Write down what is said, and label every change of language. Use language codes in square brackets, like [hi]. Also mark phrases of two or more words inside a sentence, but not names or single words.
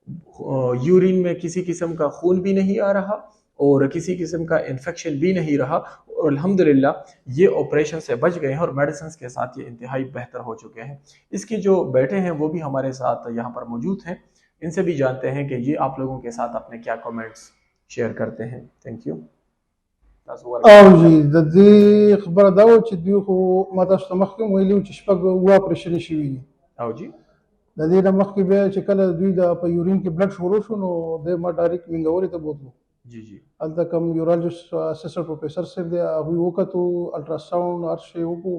[ur] یورین میں کسی قسم کا خون بھی نہیں آ رہا اور کسی قسم کا انفیکشن بھی نہیں رہا, اور الحمدللہ یہ آپریشن سے بچ گئے ہیں اور میڈیسنز کے ساتھ یہ انتہائی بہتر ہو چکے ہیں. اس کے جو بیٹے ہیں وہ بھی ہمارے ساتھ یہاں پر موجود ہیں, ان سے بھی جانتے ہیں کہ یہ آپ لوگوں کے ساتھ اپنے کیا کامنٹس شیئر کرتے ہیں. [en] thank you. [ps] او جی د دې خبره دا و چې دوی خو ما تاسو ته مخکې ویلي وو چې 6 اپریشنې شوي دي. او جی د دې نه مخکې بیا چې کله دوی د په یورین کې بلډ شروع شو نو دی ما ډایرکټ وینګورې ته بوتلو. جی هلته کوم [en] urologist assistant professor [ps] صاحب دی, هغوی وکتو, الټراساونډ هر شی وکړو.